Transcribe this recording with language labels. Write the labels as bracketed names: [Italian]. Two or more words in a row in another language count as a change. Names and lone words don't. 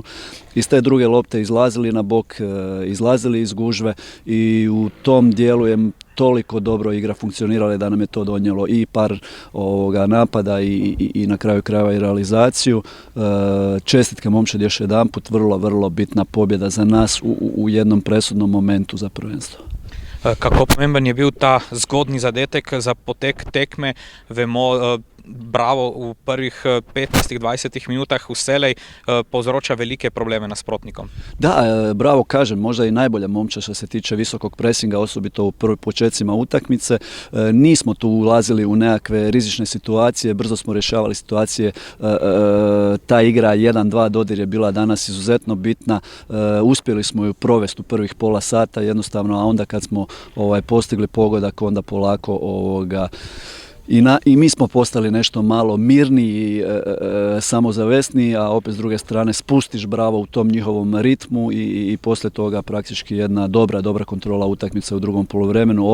[Croatian] Iz te druge lopte izlazili na bok, izlazili iz gužve i u tom dijelu je toliko dobro igra funkcionirala da nam je to donijelo i par napada i na kraju krajeva i realizaciju. Čestitke momčadi još jedanput, vrlo bitna pobjeda za nas u jednom presudnom momentu za prvenstvo. [Slovenian] Kako pomemben je bil ta zgodni zadetek za potek tekme? Vemo, Bravo v prvih 15-20 minutah vselej povzroča velike probleme nasprotnikom. [Croatian] Da, Bravo, kažem, možda i najbolja momčad što se tiče visokog presinga, osobito u prvim početcima utakmice. Nismo tu ulazili u nekakve rizične situacije, brzo smo rješavali situacije. Ta igra 1-2 dodir je bila danas izuzetno bitna. Uspjeli smo ju provesti u prvih pola sata jednostavno, a onda kad smo postigli pogodak, onda polako I mi smo postali nešto malo mirniji, samozavesniji, a opet s druge strane spustiš Bravo u tom njihovom ritmu i poslije toga praktički jedna dobra kontrola utakmice u drugom poluvremenu.